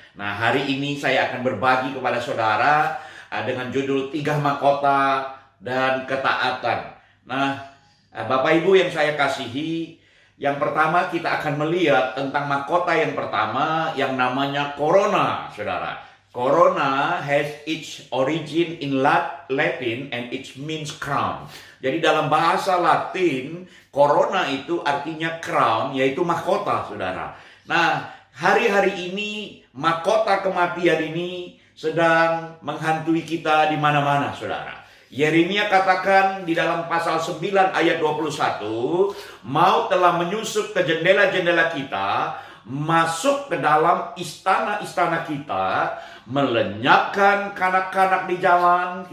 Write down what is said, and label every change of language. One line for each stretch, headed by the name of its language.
Indonesian: Nah, hari ini saya akan berbagi kepada saudara dengan judul 3 mahkota dan ketaatan. Nah, Bapak Ibu yang saya kasihi, yang pertama kita akan melihat tentang mahkota yang pertama yang namanya corona, saudara.
English: Corona has its origin in Latin and it means crown.
Indonesian: Jadi dalam bahasa Latin, corona itu artinya crown, yaitu mahkota, saudara. Nah, hari-hari ini mahkota kematian ini sedang menghantui kita di mana-mana, saudara. Yeremia katakan di dalam pasal 9 ayat 21, maut telah menyusup ke jendela-jendela kita, masuk ke dalam istana-istana kita, melenyapkan kanak-kanak di jalan.